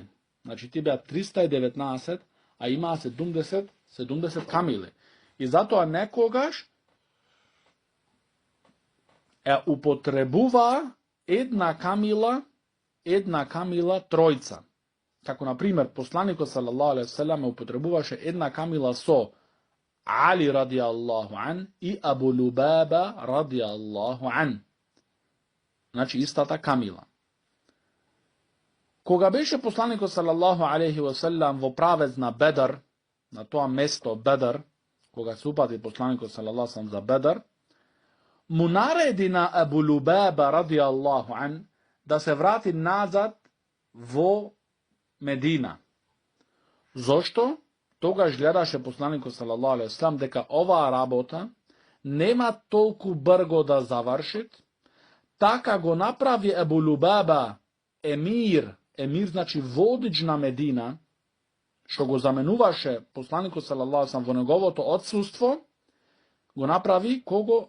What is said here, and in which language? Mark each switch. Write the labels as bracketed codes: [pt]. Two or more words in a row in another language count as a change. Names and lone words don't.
[mk] Значи ти беа 319, а има 70 камили. И затоа некогаш употребува една камила тројца. Како на пример посланикот [ar] صلى الله عليه وسلم [mk] употребуваше една камила со Али [ar] رضي الله عنه [mk] и Абу Лубаба [ar] رضي الله عنه. [mk] Значи истата камила. Кога беше посланикот [ar] صلى الله عليه وسلم [mk] во правец на Бедр, на тоа место Бедр, кога се упати посланикот [ar] صلى الله عليه وسلم [mk] за Бедр, mu naredi na Abu Lubaba [ar] رضي الله عنه [mk] da se vrati nazad vo Medina. Zašto? Тогаш гледаше посланикот [ar] صلى الله عليه وسلم [mk] дека оваа работа нема толку брго да завршит, така го направи Ебу Лубаба емир значи водич на Медина, што го заменуваше посланикот [ar] صلى الله عليه وسلم [mk] во неговото отсуство, го направи кого?